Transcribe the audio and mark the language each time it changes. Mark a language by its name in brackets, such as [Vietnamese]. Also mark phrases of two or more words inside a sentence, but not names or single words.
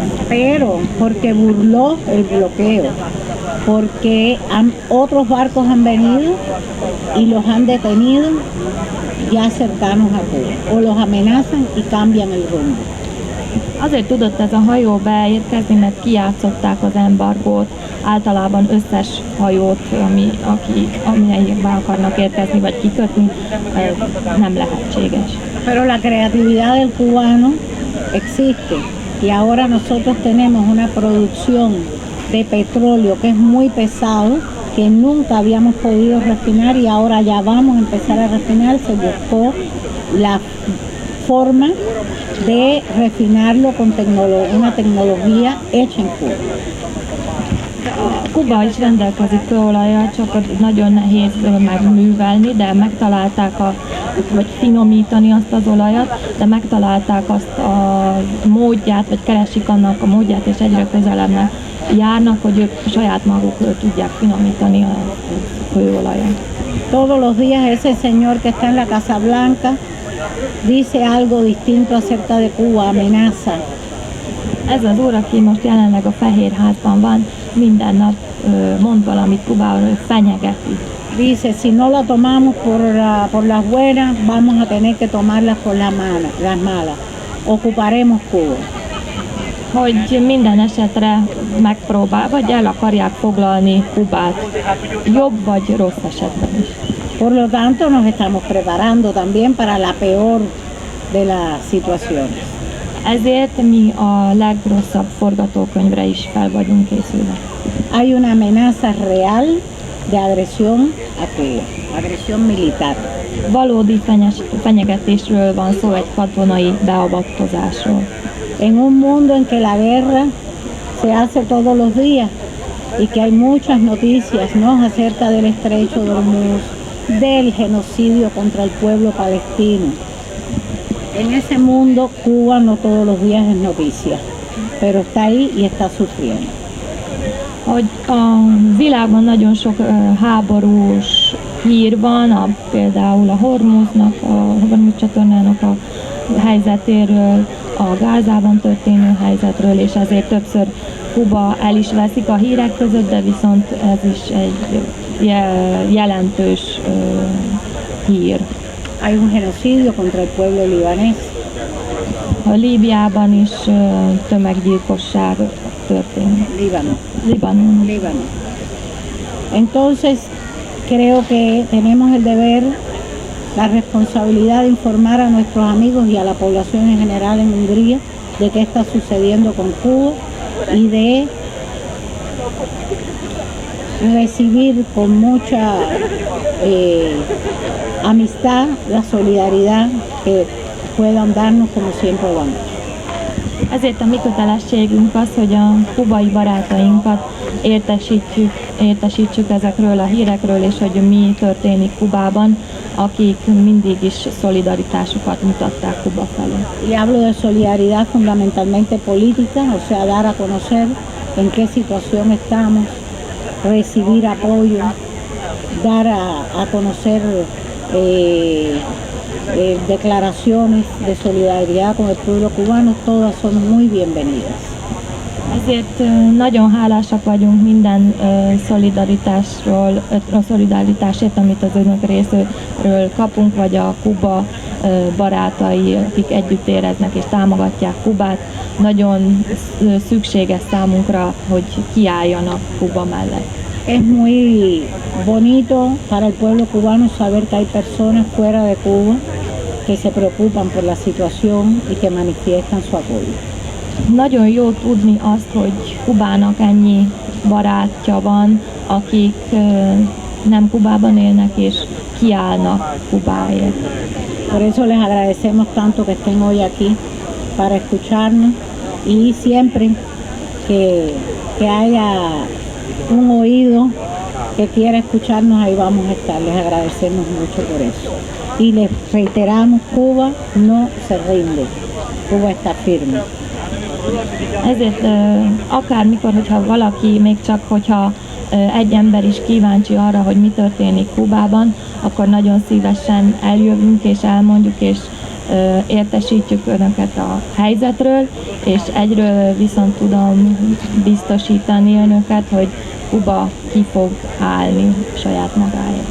[Spanish] Pero porque burló el bloqueo, porque otros barcos han venido y los han detenido ya cercanos a Cuba, o los amenazan y cambian el rumbo. [Hungarian] Azért tudott ez a hajó beérkezni, mert kijátszották az embargót, általában összes hajót, amelyek be akarnak érkezni vagy kikötni, nem lehetséges. [Spanish] Pero la creatividad del cubano existe y ahora nosotros tenemos una producción de petróleo que es muy pesado que nunca habíamos podido refinar y ahora ya vamos a empezar a refinar. Se buscó la forma de refinarlo con una tecnología hecha en Cuba. [Hungarian] Kuba is rendelkezik kőolajjal, csak nagyon nehéz megművelni, de megtalálták vagy finomítani azt az olajat, de megtalálták azt a módját, vagy keresik annak a módját, és egyre közelebb járnak, hogy ők saját maguk tudják finomítani a kőolajat. [Spanish] Todos los días ese señor que está en la Casa Blanca dice algo distinto acerca de Cuba, amenaza. [Hungarian] Ez az úr, aki most jelenleg a Fehérházban van, minden nap mond valamit Kubáról, fenyegeti. [Spanish] Dice, si no la tomamos por las buenas, vamos a tener que tomarlas por las malas. Ocuparemos Cuba. [Hungarian] Hogy minden esetre megpróbál, vagy el akarják foglalni Kubát, jobb vagy rossz esetben is. [Spanish] Por lo tanto, nos estamos preparando también para la peor de las situaciones. [Hungarian] Ezért mi a legrosszabb forgatókönyvre is fel vagyunk készülve. [Spanish] Hay una amenaza real de agresión a Cuba, agresión militar. [Hungarian] Valódi fenyegetésről van szó, egy katonai beavatkozásról. [Spanish] En un mundo en que la guerra se hace todos los días y que hay muchas noticias, ¿no?, acerca del estrecho de Hormuz, del genocidio contra el pueblo palestino. En ese mundo Cuba no todos los días es noticia, pero está ahí y está sufriendo. [Hungarian] Hogy a világban nagyon sok háborús hír van, például a Hormuz csatornának a helyzetéről, a Gázában történő helyzetről, és ezért többször Kuba el is veszik a hírek között, de viszont ez is egy jelentős hír. [Spanish] Hay un genocidio contra el pueblo libanés. [Hungarian] A Líbiában is tömeggyilkosság történik. Líbanon. [Spanish] Entonces, creo que tenemos el deber, la responsabilidad de informar a nuestros amigos y a la población en general en Hungría de qué está sucediendo con Cuba y de recibir con mucha amistad la solidaridad que puedan darnos como siempre vamos. [Hungarian] Ezért a mi kötelességünk az, hogy a kubai barátainkat értesítsük ezekről a hírekről, és hogy mi történik Kubában, akik mindig is szolidaritásukat mutatták Kuba felé. [Spanish] Y hablo de solidaridad fundamentalmente política, o sea, dar a conocer en qué situación estamos, recibir apoyo, dar a conocer declaraciones de solidaridad con el pueblo cubano, todas son muy bienvenidas. [Hungarian] Ezért nagyon hálásak vagyunk minden szolidaritásért, amit az önök részéről kapunk, vagy a Kuba barátai, akik együtt éreznek és támogatják Kubát. Nagyon szükséges számunkra, hogy kiálljanak Kuba mellett. [Spanish] Es muy bonito para el pueblo cubano saber que hay personas fuera de Cuba que se preocupan por la situación y que manifiestan su apoyo. [Hungarian] Nagyon jó tudni azt, hogy Kubának ennyi barátja van, akik nem Kubában élnek és kiállnak Kubáért. [Spanish] Por eso les agradecemos tanto que estén hoy aquí para escucharnos y siempre que haya un oído que quiera escucharnos, ahí vamos a estar. Les agradecemos mucho por eso. Y les reiteramos, Cuba no se rinde. Cuba está firme. [Hungarian] Ezért akármikor, hogyha valaki, még csak hogyha egy ember is kíváncsi arra, hogy mi történik Kubában, akkor nagyon szívesen eljövünk és elmondjuk és értesítjük önöket a helyzetről, és egyről viszont tudom biztosítani önöket, hogy Kuba ki fog állni saját magáért.